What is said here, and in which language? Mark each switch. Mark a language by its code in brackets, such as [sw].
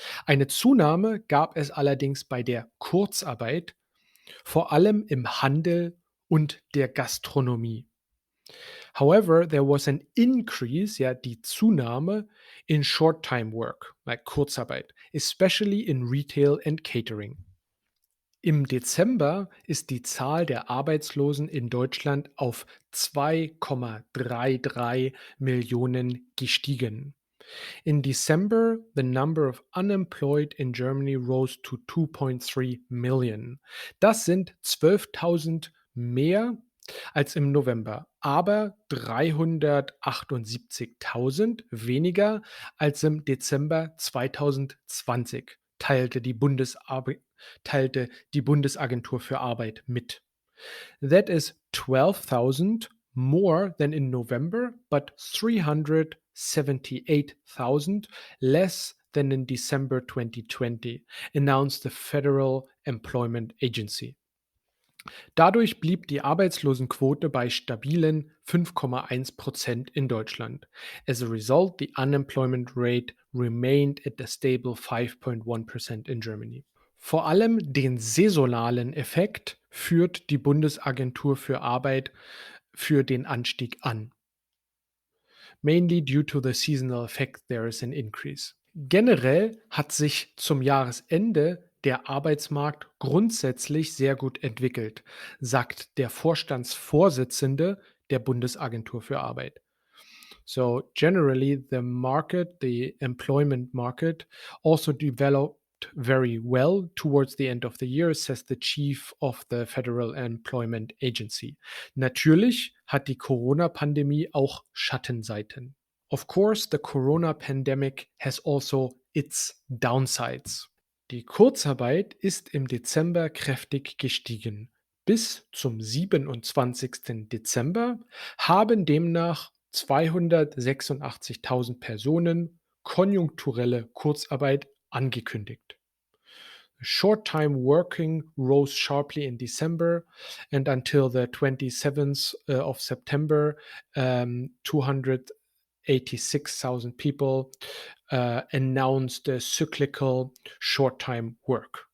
[de] Eine Zunahme gab es allerdings bei der Kurzarbeit, vor allem im Handel und der Gastronomie. [en] However, there was an increase, [de] ja, die Zunahme [en] in short-time work, like Kurzarbeit, especially in retail and catering. [de] Im Dezember ist die Zahl der Arbeitslosen in Deutschland auf 2,33 Millionen gestiegen. [en] In December, the number of unemployed in Germany rose to 2.3 million. [de] Das sind 12.000 mehr als im November, aber 378.000 weniger als im Dezember 2020, teilte die Bundesagentur für Arbeit mit. [en] That is 12,000 more than in November, but 378,000 less than in December 2020, announced the Federal Employment Agency. [de] Dadurch blieb die Arbeitslosenquote bei stabilen 5,1% in Deutschland. [en] As a result, the unemployment rate remained at a stable 5.1% in Germany. [de] Vor allem den saisonalen Effekt führt die Bundesagentur für Arbeit für den Anstieg an. [en] Mainly due to the seasonal effect, there is an increase. [de] Generell hat sich zum Jahresende der Arbeitsmarkt grundsätzlich sehr gut entwickelt, sagt der Vorstandsvorsitzende der Bundesagentur für Arbeit. [en] So generally the employment market also developed very well towards the end of the year, says the chief of the Federal Employment Agency. [de] Natürlich hat die Corona-Pandemie auch Schattenseiten. [en] Of course, the Corona pandemic has also its downsides. [de] Die Kurzarbeit ist im Dezember kräftig gestiegen. Bis zum 27. Dezember haben demnach 286.000 Personen konjunkturelle Kurzarbeit angekündigt. [en] Short-time working rose sharply in December, and until the 27th of September, 286,000 people announced the cyclical short-time work.